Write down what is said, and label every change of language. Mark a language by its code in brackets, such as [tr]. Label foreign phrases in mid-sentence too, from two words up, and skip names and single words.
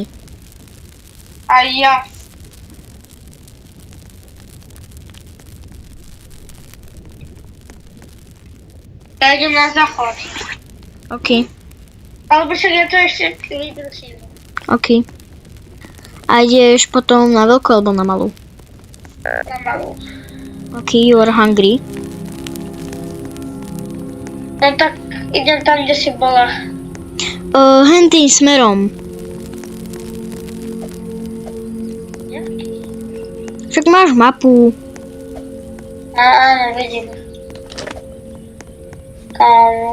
[sk] A ja. Ja idem na záchod. OK. Alebo však ja to ešte vydržím. OK. A ideš potom na veľkú alebo na malú? Na malú. [en] OK, you are hungry. [sk] No tak idem tam, kde si bola. Hen tým smerom. Však máš mapu. Áno, vidím. Kámo.